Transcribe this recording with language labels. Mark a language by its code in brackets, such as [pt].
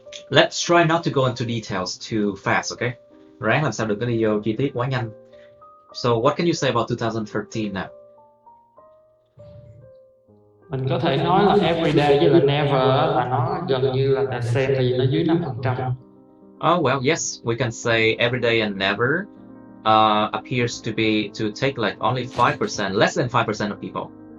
[en] Let's try not to go into details too fast, okay? [vi] Ráng làm sao đừng có đi vô chi tiết quá nhanh. [en] So what can you say about 2013 now? [vi] Mình có thể nói là everyday với là never là nó gần như là the same, tại vì nó dưới 5%. [en] Oh well, yes, we can say everyday and never appears to take like only 5%, less than 5% of people.